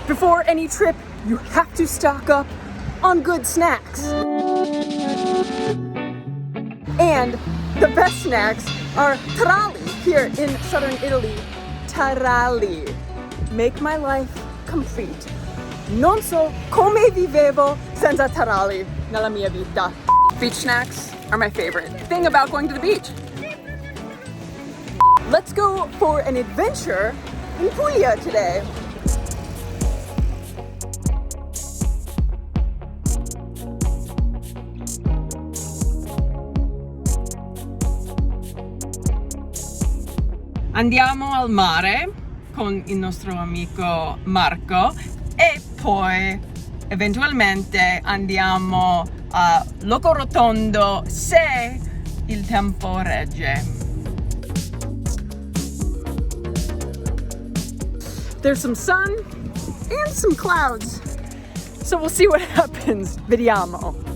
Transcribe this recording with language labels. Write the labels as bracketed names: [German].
[English] Before any trip, you have to stock up on good snacks. And the best snacks are taralli here in southern Italy. Taralli make my life complete. [Italian] Non so come vivevo senza taralli nella mia vita. [English] Beach snacks are my favorite thing about going to the beach. Let's go for an adventure in Puglia today. [Italian] Andiamo al mare con il nostro amico Marco e poi eventualmente andiamo a Locorotondo se il tempo regge. [English] There's some sun and some clouds, so we'll see what happens. [Italian] Vediamo.